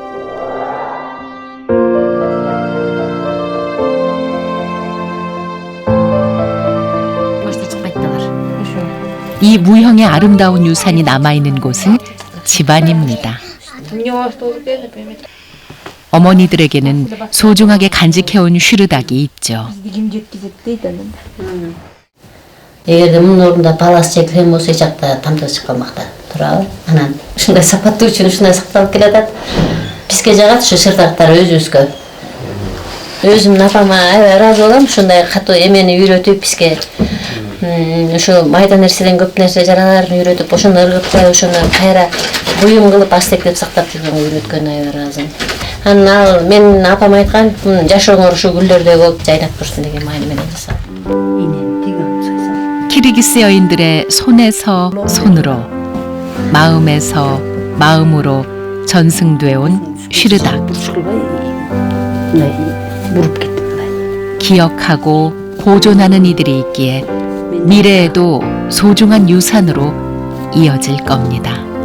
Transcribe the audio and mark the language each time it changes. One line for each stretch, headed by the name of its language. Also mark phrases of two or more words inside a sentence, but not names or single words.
Korean: 이 무형의 아름다운 유산이 남아있는 곳은 집안입니다. 어머니들에게는 소중하게 간직해온 쉬르닥이 있죠.
Kyrgyz: эгерде мунун ордунда баласы чекилген болсо эч жакта тамтыгы чыгып калмак да туурабы. Анан ушундай сапаттуу үчүн ушундай сакталып келатат. Бизге жагат ушу шырдактар өзүбүзгө. Өзүмдүн апама аябай ыраазы болом, ушундай катуу эмени үйрөтүп бизге ушу майда нерседен көп нерсе жараларын үйрөтүп, ошону ыргытпай, ошону кайра буюм кылып астектеп сактап жүргөнгө үйрөткөнүнө аябай ыраазымын. Анан ал менин апам айткан, жашооңор ушу гүлдөрдөй болуп жайнап турсун деген маани менен жасап.
Korean: 키르기스 여인들의 손에서 손으로, 마음에서 마음으로 전승돼 온 쉬르닥. 기억하고 보존하는 이들이 있기에 미래에도 소중한 유산으로 이어질 겁니다.